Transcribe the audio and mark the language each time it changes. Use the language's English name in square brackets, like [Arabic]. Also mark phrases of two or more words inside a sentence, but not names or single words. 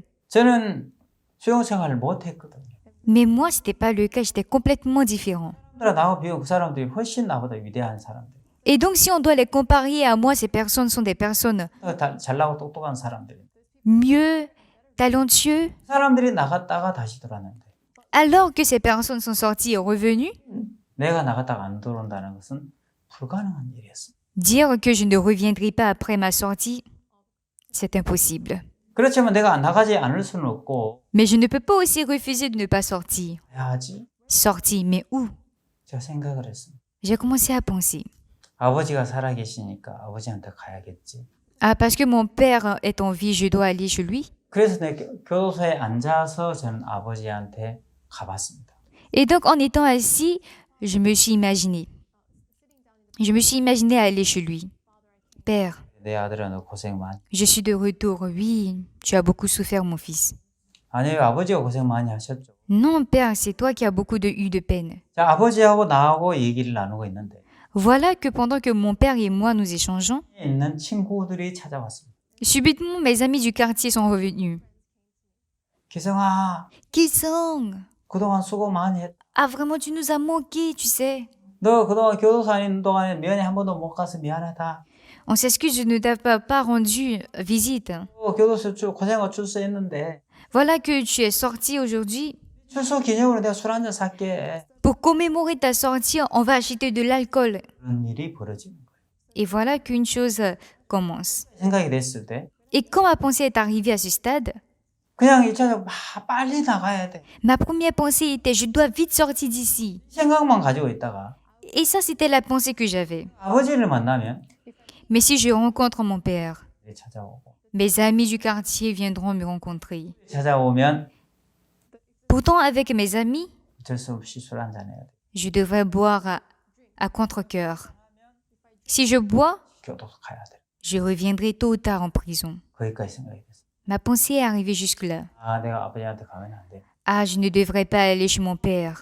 [Korean] 저는 수용 생활을 못했거든요. [French] Mais moi, c'était pas le cas. J'étais complètement différent. [Korean] 나하고 비교하면 그 사람들이 훨씬 나보다 위대한 사람들. [French] Et donc, si on doit les comparer à moi, ces personnes sont des personnes [Korean] 잘나고 똑똑한 사람들. [French] mieux talentueux, [Korean] 그 사람들이 나갔다가 다시 돌아왔는데 [French] alors que ces personnes sont sorties et revenues. [Korean] 내가 나갔다가 안 들어온다는 것은 불가능한 일이었어. [French] Dire que je ne reviendrai pas après ma sortie, c'est impossible. [Korean] 그렇지만 내가 나가지 않을 수는 없고 [French] Mais je ne peux pas aussi refuser de ne pas sortir. [Korean] 해야지. [French] Sortir, mais où? [Korean] 제가 생각을 했습니다. [French] J'ai commencé à penser. [Korean] 아버지가 살아계시니까 아버지한테 가야겠지. [French] Ah, parce que mon père est en vie, je dois aller chez lui. [Korean] 그래서 내 교도소에 앉아서 저는 아버지한테 가봤습니다. [French] Et donc, en étant assis, je me suis imaginé. Je me suis imaginé aller chez lui. Père, [Korean] 내 아들아 너 고생 많이. [French] je suis de retour. Oui, tu as beaucoup souffert, mon fils. [Korean] 아니요 아버지가 고생 많이 하셨죠. [French] Non, père, c'est toi qui as beaucoup eu de peine. [Korean] 자 아버지하고 나하고 얘기를 나누고 있는데 [French] Voilà que pendant que mon père et moi nous échangeons, [Korean] 있는 친구들이 찾아왔습니다. [French] subitement mes amis du quartier sont revenus. [Korean] 기성아 [French] Kisong, [Korean] 그동안 수고 많이 했다. [French] ah vraiment tu nous as manqué, tu sais. [Korean] 너 그동안 교도소 있는 동안에 면회 한 번도 못 가서 미안하다. [French] On s'excuse, je ne t'ai pas rendu visite. [Korean] 교도소 고생하고 출소했는데 [French] Voilà que tu es sorti aujourd'hui. [Korean] 출소 기념으로 내가 술 한잔 살게. [French] Pour commémorer ta sortie, on va acheter de l'alcool. [Korean] 그런 일이 벌어지는 거예요. [French] Et voilà qu'une chose commence. [Korean] 생각이 됐을 때 [French] Et quand ma pensée est arrivée à ce stade, [Korean] 그냥 일차적으로 빨리 나가야 돼. [French] ma première pensée était je dois vite sortir d'ici. [Korean] 이 생각만 가지고 있다가 [French] Et ça, c'était la pensée que j'avais. [Korean] 아버지를 만나면 [French] Mais si je rencontre mon père, [Korean] 찾아오고 [French] mes amis du quartier viendront me rencontrer. [Korean] 찾아오면 [French] Pourtant, avec mes amis, [Korean] 어쩔 수 없이 술 한잔 해야 돼. [French] je devrais boire à contre-cœur. Si je bois, [Korean] 교도소 가야 돼. [French] je reviendrai tôt ou tard en prison. [Korean] 거기까지 생각이 됐어. [French] Ma pensée est arrivée jusque-là. [Korean] 아 내가 아버지한테 가면 안 돼. [French] Ah, je ne devrais pas aller chez mon père.